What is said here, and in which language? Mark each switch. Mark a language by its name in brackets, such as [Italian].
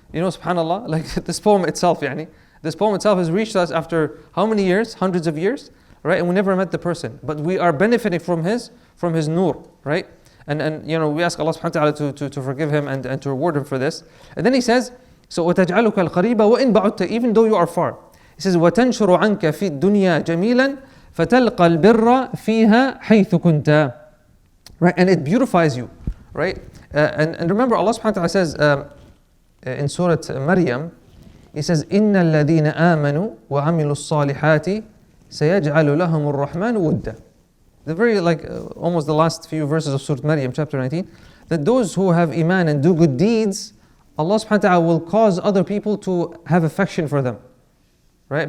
[English] Subhanallah, like this poem itself, this poem itself has reached us after how many years? Hundreds of years, right? And we never met the person, but we are benefiting from his nur, right? And we ask Allah subhanahu wa ta'ala to forgive him and to reward him for this. And then he says, so [Arabic] وَتَجْعَلُكَ الْقَرِيبَ وَإِنْ بَعُدْتَ, [English] even though you are far. He says [Arabic] وَتَنْشُرُ عَنْكَ فِي الدُّنْيَا جَمِيلًا فَتَلْقَى الْبِرَّ فِيهَا حَيْثُ كُنْتَ. [English] Right, and it beautifies you, right? And remember, Allah subhanahu wa ta'ala says in Surah Maryam, He says, [Arabic] إِنَّ الَّذِينَ آمَنُوا وَعَمِلُوا الصَّالِحَاتِ سَيَجْعَلُ لَهُمُ الرَّحْمَنُ وُدًّا. [English] The very, almost the last few verses of Surah Maryam, chapter 19, that those who have iman and do good deeds, Allah subhanahu wa ta'ala will cause other people to have affection for them. Right?